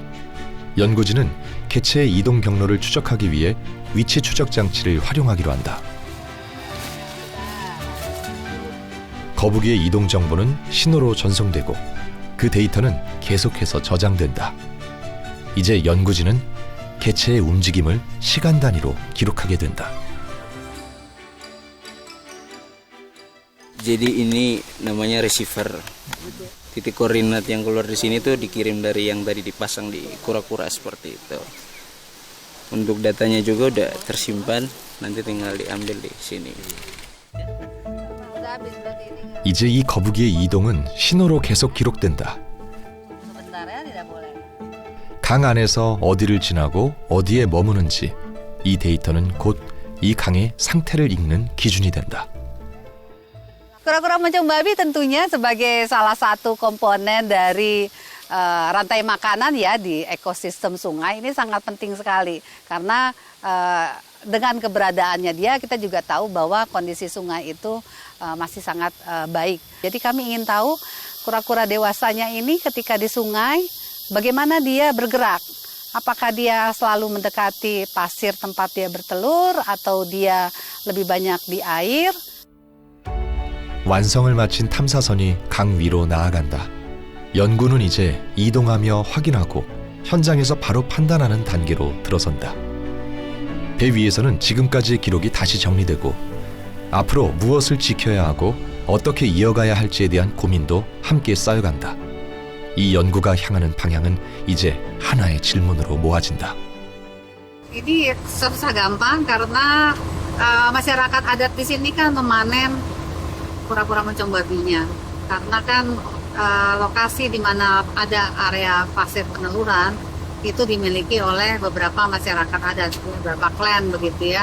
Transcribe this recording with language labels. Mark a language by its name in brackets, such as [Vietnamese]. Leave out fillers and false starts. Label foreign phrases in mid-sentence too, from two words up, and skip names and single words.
[Korean] 연구진은 개체의 이동 경로를 추적하기 위해 위치 추적 장치를 활용하기로 한다. 거북이의 이동 정보는 신호로 전송되고 그 데이터는 계속해서 저장된다. 이제 연구진은 개체의 움직임을 시간 단위로 기록하게 된다. [Indonesian] Jadi ini namanya receiver. Titik koordinat yang keluar di sini tuh dikirim dari yang tadi dipasang di kura-kura seperti itu. Untuk datanya juga udah tersimpan, nanti tinggal diambil di sini. Udah habis berarti ini. [Korean] 이제 이 거북이의 이동은 신호로 계속 기록된다. [Indonesian] Sebentar ya, tidak boleh. [Korean] 강 안에서 어디를 지나고 어디에 머무는지 이 데이터는 곧 이 강의 상태를 읽는 기준이 된다. [Indonesian] Kura-kura moncong babi tentunya sebagai salah satu komponen dari rantai makanan ya di ekosistem sungai ini sangat penting sekali karena dengan keberadaannya dia kita juga tahu bahwa kondisi sungai itu masih sangat baik. Jadi kami ingin tahu kura-kura dewasanya ini ketika di sungai bagaimana dia bergerak. Apakah dia selalu mendekati pasir tempat dia bertelur atau dia lebih banyak di air? [Korean] 완성을 마친 탐사선이 강 위로 나아간다. 연구는 이제 이동하며 확인하고 현장에서 바로 판단하는 단계로 들어선다. 배 위에서는 지금까지의 기록이 다시 정리되고 앞으로 무엇을 지켜야 하고 어떻게 이어가야 할지에 대한 고민도 함께 쌓여간다. 이 연구가 향하는 방향은 이제 하나의 질문으로 모아진다. [Indonesian] Ini susah gampang karena masyarakat adat di sini kan memanen kura-kura moncong babinya. Karena kan lokasi di mana ada area pasir peneluran itu dimiliki oleh beberapa masyarakat adat, beberapa klan begitu ya.